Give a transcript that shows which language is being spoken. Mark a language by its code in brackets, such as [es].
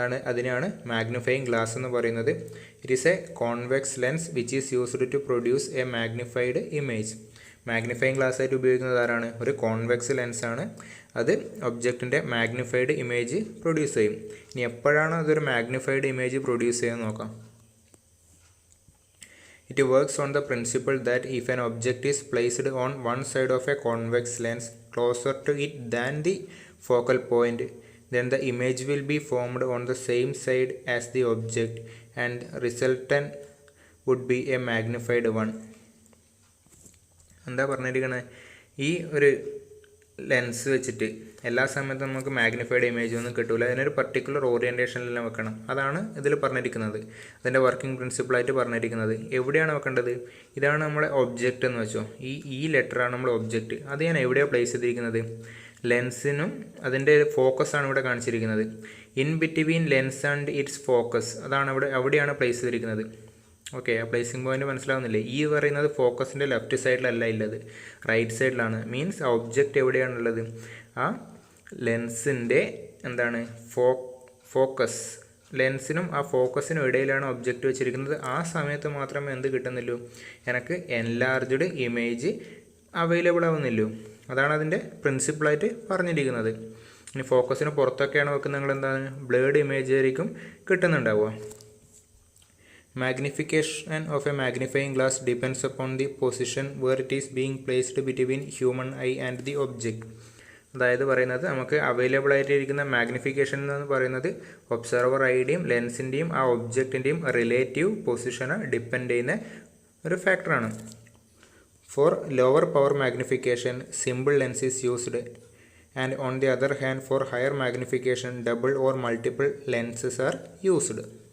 [ml] അതിനാണ് magnifying glass എന്ന് പറയുന്നത്. [en] It is a convex lens which is used to produce a magnified image. [ml] Magnifying glass ആയിട്ട് ഉപയോഗിക്കുന്നത് ആരാണ്? ഒരു കോൺവെക്സ് ലെൻസാണ്. അത് ഒബ്ജക്റ്റിൻ്റെ മാഗ്നിഫൈഡ് ഇമേജ് പ്രൊഡ്യൂസ് ചെയ്യും. ഇനി എപ്പോഴാണ് അതൊരു മാഗ്നിഫൈഡ് ഇമേജ് പ്രൊഡ്യൂസ് ചെയ്യാൻ നോക്കാം. [en] It works on the principle that if an object is placed on one side of a convex lens closer to it than the focal point, then the image will be formed on the same side as the object and resultant would be a magnified one. [ml] എന്താ പറഞ്ഞിരിക്കണേ? ഈ ഒരു lens വെച്ചിട്ട് എല്ലാ സമയത്തും നമുക്ക് magnified image ഒന്നും കിട്ടില്ല. അതിനൊരു പർട്ടിക്കുലർ ഓറിയൻറ്റേഷനിലെല്ലാം വെക്കണം. അതാണ് ഇതിൽ പറഞ്ഞിരിക്കുന്നത്. അതിൻ്റെ വർക്കിംഗ് പ്രിൻസിപ്പിളായിട്ട് പറഞ്ഞിരിക്കുന്നത്. എവിടെയാണ് വെക്കേണ്ടത്? ഇതാണ് നമ്മളെ ഒബ്ജക്റ്റ് എന്ന് വെച്ചോ. ഈ ലെറ്ററാണ് നമ്മുടെ ഒബ്ജക്റ്റ്. അത് ഞാൻ എവിടെയാണ് പ്ലേസ് ചെയ്തിരിക്കുന്നത്? ലെൻസിനും അതിൻ്റെ ഫോക്കസാണ് ഇവിടെ കാണിച്ചിരിക്കുന്നത്. [en] in between lens and its focus, [ml] അതാണ് അവിടെയാണ് പ്ലേസ് ചെയ്തിരിക്കുന്നത്. ഓക്കെ, ആ പ്ലേസിംഗ് പോയിന്റ് മനസ്സിലാവുന്നില്ലേ? ഈ പറയുന്നത് ഫോക്കസിൻ്റെ ലെഫ്റ്റ് സൈഡിലല്ല ഉള്ളത്, റൈറ്റ് സൈഡിലാണ്. മീൻസ് ആ ഒബ്ജക്റ്റ് എവിടെയാണുള്ളത്? ആ ലെൻസിൻ്റെ എന്താണ് ഫോക്കസ്, ലെൻസിനും ആ ഫോക്കസിനും ഇടയിലാണ് ഒബ്ജക്റ്റ് വെച്ചിരിക്കുന്നത്. ആ സമയത്ത് മാത്രമേ എന്ത് കിട്ടുന്നുള്ളൂ? എനിക്ക് എൻലാർജ്ഡ് ഇമേജ് അവൈലബിൾ ആവുന്നില്ലൂ. അതാണ് അതിൻ്റെ പ്രിൻസിപ്പിളായിട്ട് പറഞ്ഞിരിക്കുന്നത്. ഇനി ഫോക്കസിന് പുറത്തൊക്കെയാണ് വെക്കുന്നത്, നിങ്ങൾ എന്താണ് ബ്ലേഡ് ഇമേജ് ആയിരിക്കും കിട്ടുന്നുണ്ടാവുക. [en] Magnification of a magnifying glass depends upon the position where it is being placed between human eye and the object. [ml] അതായത് പറയുന്നത് നമുക്ക് അവൈലബിൾ ആയിട്ടിരിക്കുന്ന മാഗ്നിഫിക്കേഷൻ എന്ന് പറയുന്നത് ഒബ്സർവർ ഐയുടെയും ലെൻസിൻ്റെയും ആ ഒബ്ജക്റ്റിൻ്റെയും റിലേറ്റീവ് പൊസിഷനെ ഡിപ്പെൻഡ് ചെയ്യുന്ന ഒരു ഫാക്ടറാണ്. [en] For lower power magnification simple lens is used and on the other hand for higher magnification double or multiple lenses are used.